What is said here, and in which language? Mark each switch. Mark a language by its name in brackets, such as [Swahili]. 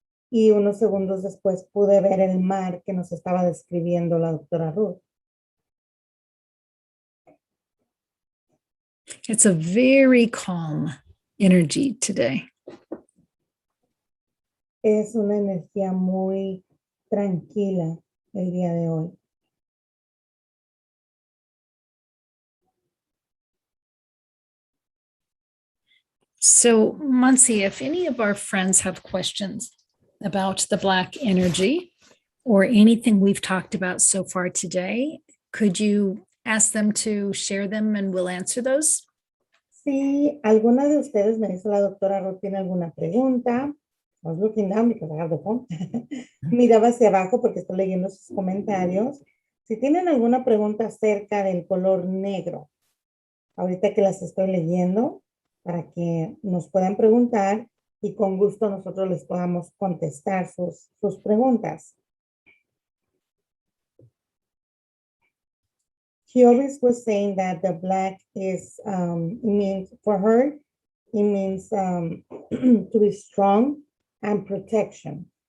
[Spanish] Y unos segundos después pude ver el mar que nos estaba describiendo la doctora Ruth. [English] It's a very calm energy today. [Spanish] Es una energía muy tranquila el día de hoy. [English] So, Monse, if any of our friends have questions about the Black energy or anything we've talked about so far today, could you ask them to share them and we'll answer those? [Spanish] Si alguna de ustedes, me dice la doctora Ruth, tiene alguna pregunta, [English] I was looking down because I have the phone. [Spanish] Miraba hacia abajo porque estoy leyendo sus comentarios. Si tienen alguna pregunta acerca del color negro, ahorita que las estoy leyendo, para que nos puedan preguntar y con gusto nosotros les podamos contestar sus preguntas. [English] She always was saying that the black is, means for her, it means to be strong and protection.